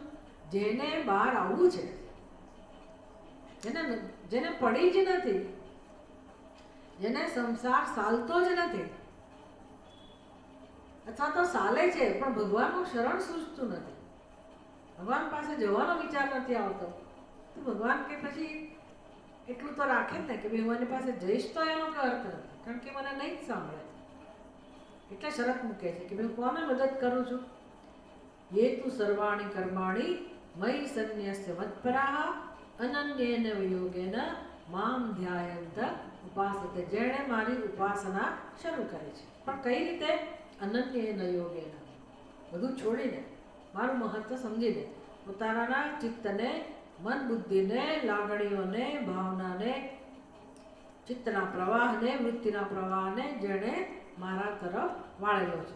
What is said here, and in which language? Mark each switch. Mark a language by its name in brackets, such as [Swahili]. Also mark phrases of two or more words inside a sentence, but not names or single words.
[Gujarati] જેને બહાર આવવું છે, જેને પડી જ નથી, જેને સંસાર સાલતો જ નથી, અથવા તો સાલે છે પણ ભગવાનનું શરણ સૂઝતું નથી, ભગવાન પાસે જવાનો વિચાર નથી આવતો, તો ભગવાન કે પછી એટલું તો રાખે જ ને કે ભાઈ હું એની પાસે જઈશ તો એનો કોઈ અર્થ નથી, કારણ કે મને નહીં જ સાંભળે. એટલે શરત મૂકે છે કે ભાઈ કોને મદદ કરું છું? [Sanskrit] ये तु सर्वाणि कर्माणि मयि सन्न्यस्य मत्पराः अनन्येन वियोगेन मां ध्यायन्त उपासते. [Gujarati] જેણે મારી ઉપાસના શરૂ કરી છે, પણ કઈ રીતે? [Sanskrit] अनन्येन योगेन, [Gujarati] બધું છોડીને, મારું મહત્વ સમજીને, પોતાના ચિત્તને, મન બુદ્ધિને, લાગણીઓને, ભાવનાને, ચિત્તના પ્રવાહને, વૃત્તિના પ્રવાહને જેણે મારા તરફ વાળેલો છે.